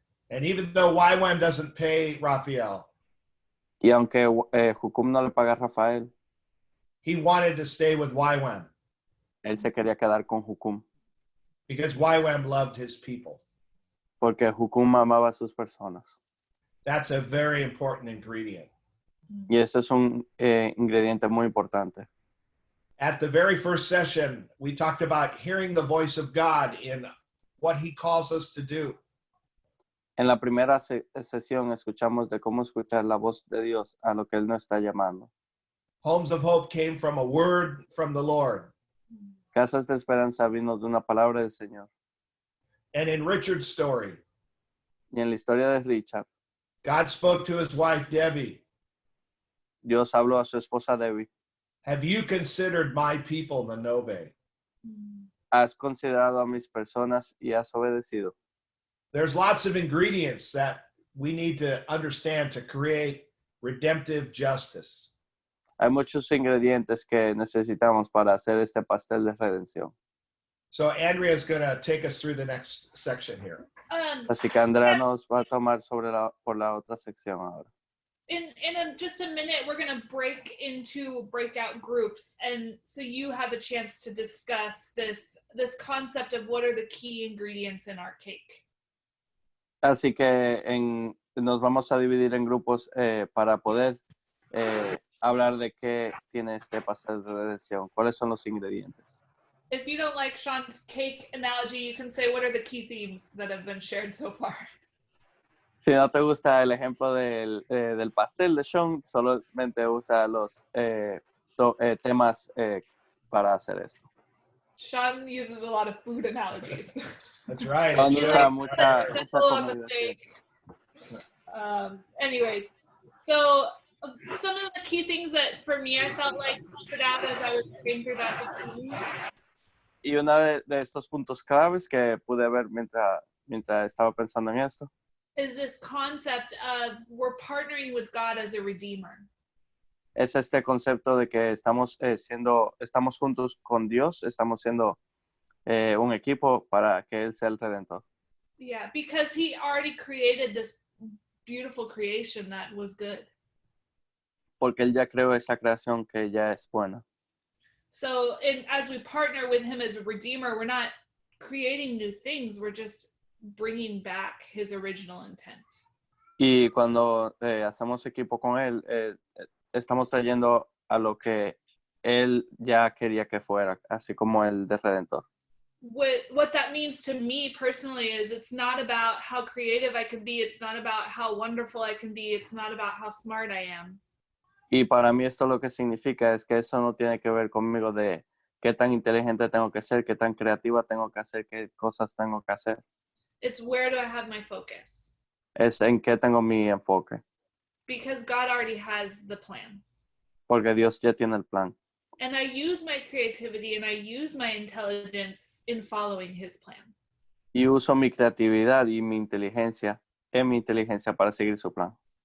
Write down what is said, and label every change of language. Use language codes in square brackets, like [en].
[en] And even though YWAM doesn't pay Raphael, [es] Y aunque Jucum no le paga a Rafael, [en] he wanted to stay with YWAM [es] él se quería quedar con Jucum, [en] because YWAM loved his people. [es] porque Jucum amaba a sus personas. [en] That's a very important ingredient. [es] Y eso es un ingrediente muy importante. [en] At the very first session, we talked about hearing the voice of God in what he calls us to do. [es] En la primera sesión escuchamos de cómo escuchar la voz de Dios a lo que Él nos está llamando. [en] Homes of Hope came from a word from the Lord. [es] Casas de Esperanza vino de una palabra del Señor. [en] And in Richard's story, [es] Y en la historia de Richard, [en] God spoke to his wife, Debbie. [es] Dios habló a su esposa Debbie. [en] Have you considered my people, the Nobe? [es] ¿Has considerado a mis personas y has obedecido? [en] There's lots of ingredients that we need to understand to create redemptive justice. [es] Hay muchos ingredientes que necesitamos para hacer este pastel de redención. [en] So Andrea is going to take us through the next section here. [es] Así que Andrea nos va a tomar por la otra sección ahora. [en] In just a minute, we're going to break into breakout groups, and so you have a chance to discuss this concept of what are the key ingredients in our cake. [es] Así que nos vamos a dividir en grupos para poder hablar de qué tiene este pastel de redención. ¿Cuáles son los ingredientes? [en] If you don't like Sean's cake analogy, you can say what are the key themes that have been shared so far. [es] Si no te gusta el ejemplo del pastel de Sean, solamente usa los temas para hacer esto. [en] Sean uses a lot of food analogies. That's right. [es] Sean [en] It [es] usa [en] shows. [es] mucha [en] On the [es] comida. [en] steak. Anyways, so some of the key things that for me I felt like stood out as I was going through that this week [es] Y uno de estos puntos claves que pude ver mientras estaba pensando en esto [en] is this concept of we're partnering with God as a redeemer. [es] es este concepto de que estamos juntos con Dios, estamos siendo un equipo para que Él sea el Redentor. [en] Yeah, because he already created this beautiful creation that was good. [es] Porque Él ya creó esa creación que ya es buena. [en] So as we partner with him as a redeemer, we're not creating new things, we're just bringing back his original intent. [es] Y cuando hacemos equipo con Él, estamos trayendo a lo que Él ya quería que fuera, así como el de Redentor. [en] What that means to me personally is it's not about how creative I can be, it's not about how wonderful I can be, it's not about how smart I am. [es] Y para mí esto lo que significa es que eso no tiene que ver conmigo de qué tan inteligente tengo que ser, qué tan creativa tengo que hacer, qué cosas tengo que hacer. [en] It's where do I have my focus? [es] Es en qué tengo mi enfoque. [en] Because God already has the plan. [es] Porque Dios ya tiene el plan. [en] And I use my creativity and I use my intelligence in following his plan. [es] Y uso mi creatividad y mi inteligencia para seguir su plan.